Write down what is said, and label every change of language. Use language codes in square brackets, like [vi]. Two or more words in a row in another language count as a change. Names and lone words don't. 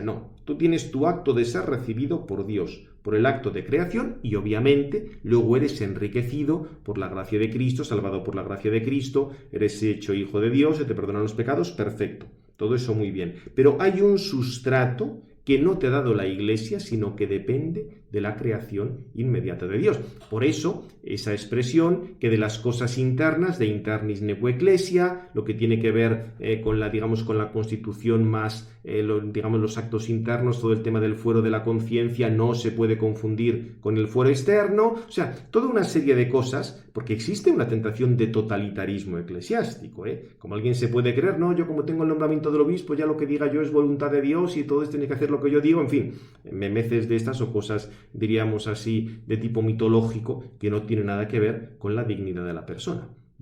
[es] No, tú tienes tu acto de ser recibido por Dios, por el acto de creación y obviamente luego eres enriquecido por la gracia de Cristo, salvado por la gracia de Cristo, eres hecho hijo de Dios, se te perdonan los pecados, perfecto. Todo eso muy bien. Pero hay un sustrato que no te ha dado la Iglesia, sino que depende de la creación inmediata de Dios. Por eso, esa expresión que de las cosas internas, [la] de internis nequo ecclesia, [es] lo que tiene que ver con la constitución más, los actos internos, todo el tema del fuero de la conciencia no se puede confundir con el fuero externo, o sea, toda una serie de cosas, porque existe una tentación de totalitarismo eclesiástico, Como alguien se puede creer, no, yo como tengo el nombramiento del obispo, ya lo que diga yo es voluntad de Dios y todos tienen que hacer lo que yo digo, en fin, memeces de estas o cosas, diríamos así, de tipo mitológico, que no tiene nada que ver con la dignidad de la persona.